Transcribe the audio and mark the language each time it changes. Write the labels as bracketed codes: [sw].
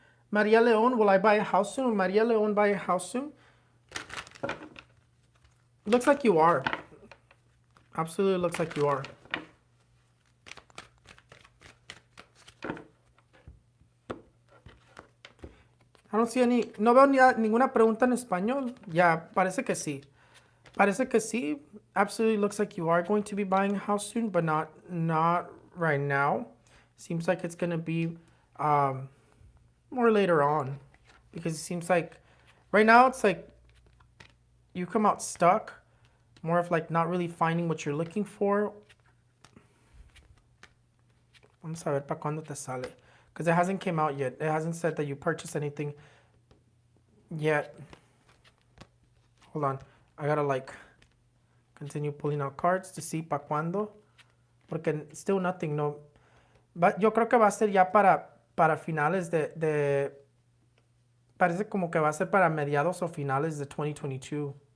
[en] Maria Leon, will I buy a house soon? Will Maria Leon buy a house soon? Looks like you are. Absolutely looks like you are. [es] I don't see any, no veo ninguna pregunta en español. Yeah, parece que sí. Parece que sí. [en] Absolutely looks like you are going to be buying a house soon, but not right now. Seems like it's going to be more later on, because it seems like right now it's like you come out stuck, more of like not really finding what you're looking for. [es] Vamos a ver para cuándo te sale. [en] Because it hasn't came out yet. It hasn't said that you purchased anything yet. Hold on. I gotta like continue pulling out cards to see para cuándo. [es] Porque still nothing, no. But yo creo que va a ser ya para finales de... Parece como que va a ser para mediados o finales de 2022.